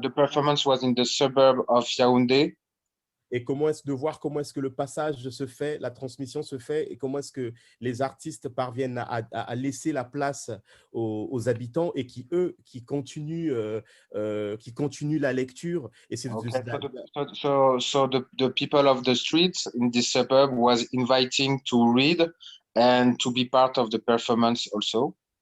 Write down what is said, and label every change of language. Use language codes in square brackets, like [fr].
[en] The performance was in the suburb of Yaoundé. [fr] Et comment est-ce que le passage se fait, la transmission se fait, et comment est-ce que les artistes parviennent à laisser la place aux habitants et qui continuent la lecture. Et c'est [en] So the people of the streets in this suburb was inviting to read and to be part of the performance also.